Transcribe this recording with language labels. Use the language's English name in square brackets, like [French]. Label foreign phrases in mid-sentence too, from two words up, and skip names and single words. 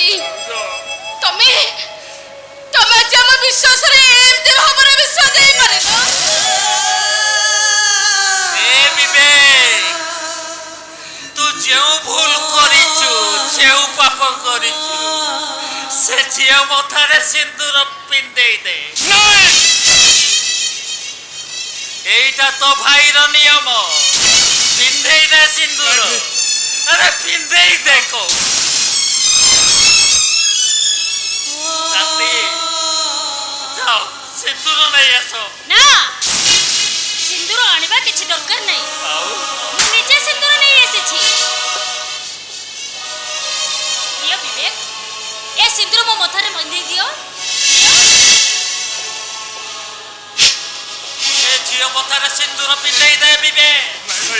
[Odia] ତମେ ଆଜି ଆମ ବିଶ୍ୱାସରେ ଏମିତି ଭାବରେ ବିଶ୍ୱାସ ଦେଇପାରିଲ? ବିବେକ, ତୁ ଯେଉଁ ଭୁଲ କରିଛୁ, ଯେଉଁ ପାପ କରିଛୁ ସେ ଝିଅ ମଥାରେ ସିନ୍ଦୁର ପିନ୍ଧେଇ ଦେ। ନାଇଁ ଏଇଟା ତୋ ଭାଇର ନିୟମ ପିନ୍ଧେଇ ଦେ ସିନ୍ଦୁର। ଆରେ ପିନ୍ଧେଇ ଦେଖୋ ରାତେ ଯାଓ ସିନ୍ଦୁର ନେଇ ଆସୋ। ନା ସିନ୍ଦୁର ଆଣିବା କିଛି ଦରକାର ନାଇ, ଆଉ ମୁଁ ନିଜେ ସିନ୍ଦୁର ନେଇ ଆସିଛି। ପ୍ରିୟ ବିବେକ, ଏ ସିନ୍ଦୁର ମୋ ମଥାରେ ବନ୍ଧେଇ ଦିଅ। ଏ ଝିଅ ମଥାରେ ସିନ୍ଦୁର ପିନ୍ଧେଇ ଦେ ବିବେ। ନାଇଁ ଭାଇ